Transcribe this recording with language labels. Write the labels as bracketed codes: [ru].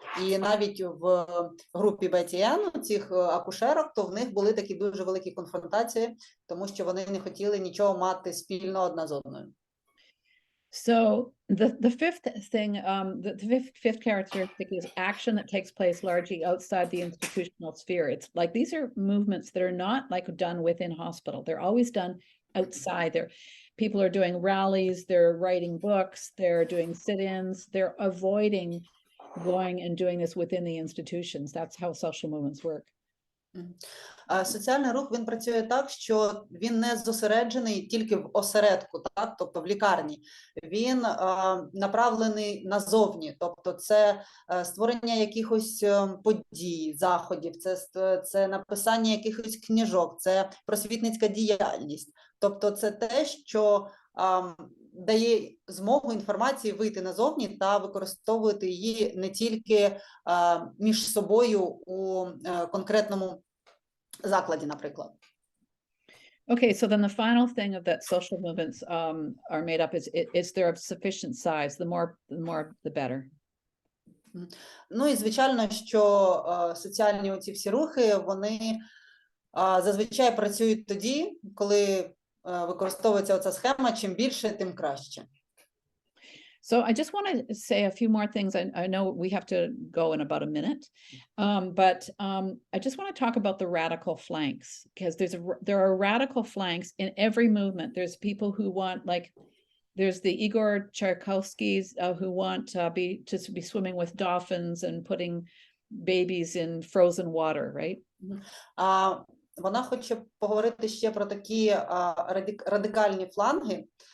[uk] І навіть в групі Бетті-Енн, цих акушерок, то в них були такі дуже великі конфронтації, тому що вони не хотіли нічого мати спільно одна з одною. [en] So the fifth thing, the fifth characteristic is action that takes place largely outside the institutional sphere. It's like these are movements that are not like done within hospital. They're always done outside there. People are doing rallies, they're writing books, they're doing sit-ins, they're avoiding going and doing this within the institutions. That's how social movements work. [uk] Соціальний рух, він працює так, що він не зосереджений тільки в осередку, так? Тобто в лікарні. Він направлений назовні, тобто це створення якихось подій, заходів, це написання якихось книжок, це просвітницька діяльність. Тобто це те, що дає змогу інформації вийти назовні та використовувати її не тільки між собою у конкретному закладі, наприклад. [en] Okay, so then the final thing of that social movements are made up is they're of sufficient size. The more, the better. [uk] Ну і звичайно, що соціальні оці всі рухи, вони зазвичай працюють тоді, коли використовується оця схема, чим більше, тим краще. [en] So I just want to say a few more things. I know we have to go in about a minute, but I just want to talk about the radical flanks, because there are radical flanks in every movement. There's people who want, like, there's the Igor Tchaikovskys who want to be swimming with dolphins and putting babies in frozen water, right? [uk] Вона хоче поговорити ще про такі радикальні фланги.